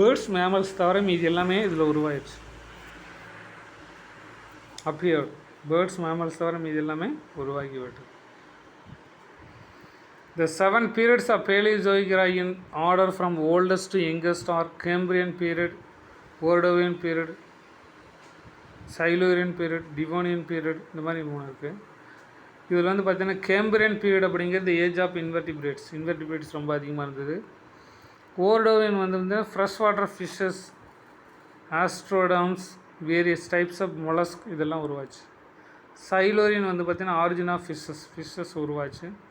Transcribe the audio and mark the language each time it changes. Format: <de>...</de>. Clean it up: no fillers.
<ta>mammals தவிர மீதி எல்லாமே இதில் உருவாயிடுச்சு.</ta> <en>appeared.</en> <ta>mammals தவிர மீதி எல்லாமே உருவாகி விட்டது.</ta> <en>The 7 periods of Paleozoic era in order from oldest to youngest are Cambrian period, Ordovician period, Silurian period, Devonian period.</en> <ta>இந்த மாதிரி 3 இருக்குது. இதில் வந்து பார்த்தீங்கன்னா கேம்பிரியன் பீரியட் அப்படிங்கிறது</ta> <en>age of invertebrates</en> <ta>ரொம்ப அதிகமாக இருந்தது. ஓர்டோவியன் வந்து</ta> <en>fresh water fishes, ostracoderms, various types of mollusc</en> <ta>இதெல்லாம் உருவாச்சு. சைலோரியன் வந்து பார்த்தீங்கன்னா</ta> <en>origin of fishes</en> <ta>உருவாச்சு.</ta>